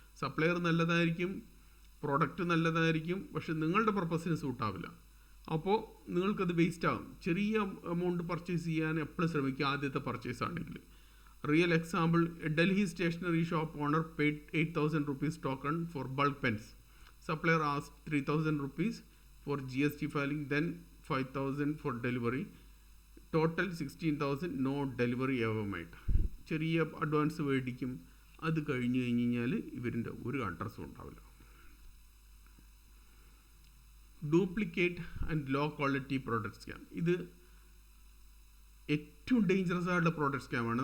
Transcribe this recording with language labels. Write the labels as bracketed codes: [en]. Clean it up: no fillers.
[ml] Supplier നല്ലതായിരിക്കും, product നല്ലതായിരിക്കും, പക്ഷെ നിങ്ങളുടെ പർപ്പസിന് സൂട്ടാവില്ല, അപ്പോൾ നിങ്ങൾക്കത് വേസ്റ്റ് ആകും. ചെറിയ എമൗണ്ട് പർച്ചേസ് ചെയ്യാൻ എപ്പോഴും ശ്രമിക്കുക, ആദ്യത്തെ പർച്ചേസ് ആണെങ്കിൽ. [en] Real example, Delhi stationery shop owner paid 8000 rupees token for bulk pens. Supplier asked 3,000 rupees for GST filing, then 5,000 for delivery. Total 16,000, no delivery ever made. [ml] ചെറിയ അഡ്വാൻസ് മേടിക്കും, അത് കഴിഞ്ഞ് കഴിഞ്ഞാൽ ഇവരിൻ്റെ ഒരു അഡ്രസ്സും ഉണ്ടാവില്ല. [en] duplicate and low quality product scam, [ml] ഇത് ഏറ്റവും ഡേഞ്ചറസ് ആയിട്ടുള്ള പ്രോഡക്റ്റ് സ്കാമാണ്.